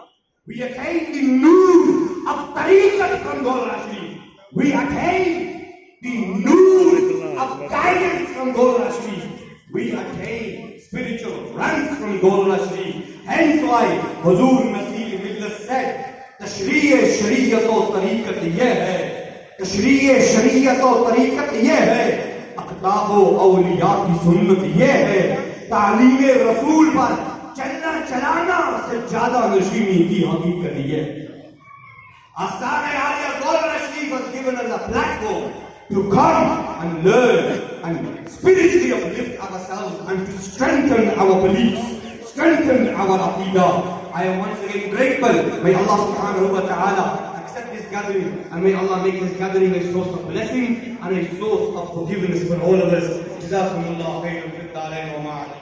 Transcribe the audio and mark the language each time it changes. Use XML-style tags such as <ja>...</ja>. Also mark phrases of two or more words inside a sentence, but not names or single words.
<en>We attain the noor of Tariqat from Golra Sharif. We attain the noor of guidance from Golra Sharif. We attain spiritual ranks from Golra Sharif. Hence why Huzur Nasir Millat said,</en> <ur>تشریعِ شریعت اور طریقت یہ ہے، تشریعِ شریعت اور طریقت یہ ہے، اقطاب و اولیا کی سنت یہ ہے، تعلیمِ رسول پر چلنا چلانا سے زیادہ نشینی کی حقیقت یہ ہے.</ur> <en>Astana Aliya Golra Sharif was given as a platform to come and learn and spiritually uplift ourselves and to strengthen our beliefs, strengthen our aqidah. I am once again grateful. May</en> <ar>الله سبحانه وتعالى</ar> <en>accept this gathering and may Allah make this gathering a source of blessing and a source of forgiveness for all of us.</en> <ar>جزاكم الله خيرا في الدارين وما</ar>